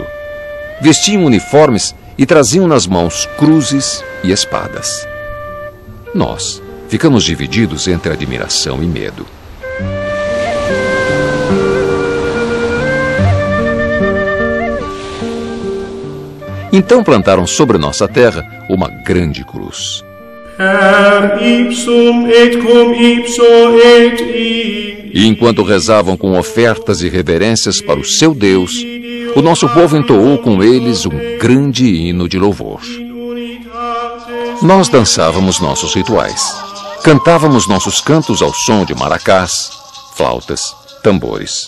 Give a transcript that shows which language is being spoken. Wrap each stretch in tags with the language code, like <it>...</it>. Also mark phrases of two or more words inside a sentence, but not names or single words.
<pt>Vestiam uniformes e traziam nas mãos cruzes e espadas. Nós ficamos divididos entre admiração e medo. Então plantaram sobre nossa terra uma grande cruz.</pt> <la>Per ipsum et cum ipso et in.</la> <pt>E enquanto rezavam com ofertas e reverências para o seu Deus, o nosso povo entoou com eles um grande hino de louvor. Nós dançávamos nossos rituais. Cantávamos nossos cantos ao som de maracás, flautas, tambores.</pt>